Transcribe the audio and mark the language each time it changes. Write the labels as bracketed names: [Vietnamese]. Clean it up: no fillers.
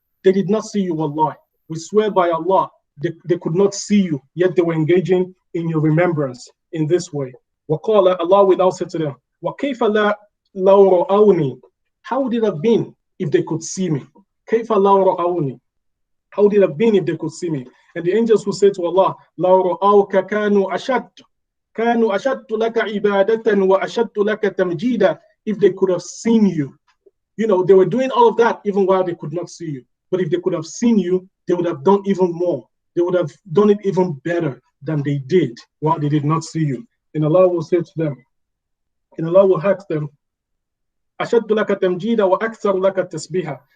[English] They did not see you, wallahi. We swear by Allah, they could not see you, yet they were engaging in your remembrance in this way. Waqala, Allah will now say to them, Wa kayfa la ra'awni. How would it have been if they could see me? Kayfa la ra'awni. How would it have been if they could see me? And the angels will say to Allah, La ra'awka kanu ashad. [Arabic] كانوا أشد لك عبادة وأشد لك تمجيدا. [English] If they could have seen you, they were doing all of that even while they could not see you. But if they could have seen you, they would have done even more. They would have done it even better than they did while they did not see you. And Allah will say to them, and Allah will ask them, أشد لك تمجيدا وأكثر لك تسبيحا.